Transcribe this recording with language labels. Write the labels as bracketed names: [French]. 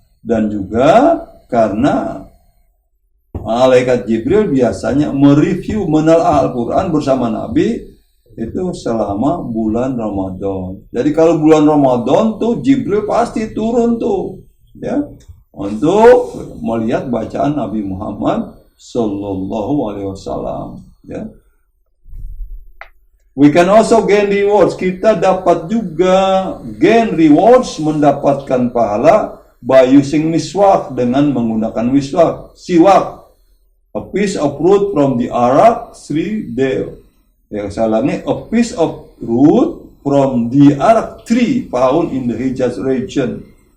[Indonesian] Dan juga karena malaikat Jibril biasanya mereview, menelaah Al-Quran bersama Nabi itu selama bulan Ramadan. Jadi kalau bulan Ramadan tuh Jibril pasti turun tuh, ya, untuk melihat bacaan Nabi Muhammad Sallallahu Alaihi Wasallam, ya. [English] We can also gain rewards. [Indonesian] Kita dapat juga gain rewards, mendapatkan pahala by using miswak, dengan menggunakan miswak, siwak. [English] A piece of root from the Arak tree there. Ya, saya ulangi, a piece of root from the Arak tree found in the Hijaz region.